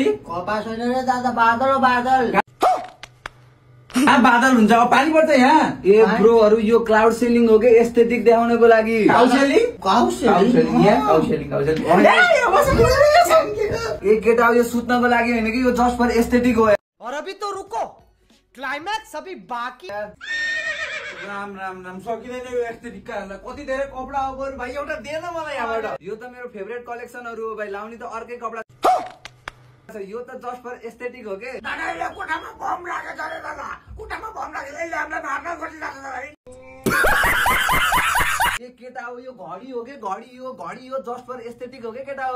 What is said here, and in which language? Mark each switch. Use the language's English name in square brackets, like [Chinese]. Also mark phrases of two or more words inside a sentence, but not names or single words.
[Nepali] कपास होइन रे दादा, बादल हो बादल। बादल हुन्छ, अब पानी पर्छ यहाँ। ए ब्रोहरु यो [English] cloud ceiling [Nepali] हो के एस्थेटिक देखाउनको लागि। काउसेलिङ ए केटा यो सुत्नको लागि हैन कि यो [English] just for aesthetic [Nepali] हो। [Hindi] और अभी तो रुको, क्लाइमैक्स अभी बाकी। [Nepali] राम राम राम सकिँदैन यो एस्थेटिक कारणलाई। कति धेरै कपडा हो बरु भाइ, एउटा दे न मलाई यहाँबाट। यो त मेरो फेभरेट कलेक्सनहरु हो भाइ, लाउने त अर्कै कपडा। यो त [English] just for aesthetic [Nepali] हो के। दादाले कोठामा बम राखेछ रे दादा, कोठामा बम राखेछ, यसले हामीलाई मार्न खोजिरहेछ दादा। ए केटा हो यो घडी हो के, घडी यो [English] just for aesthetic [Nepali] हो के केटा हो।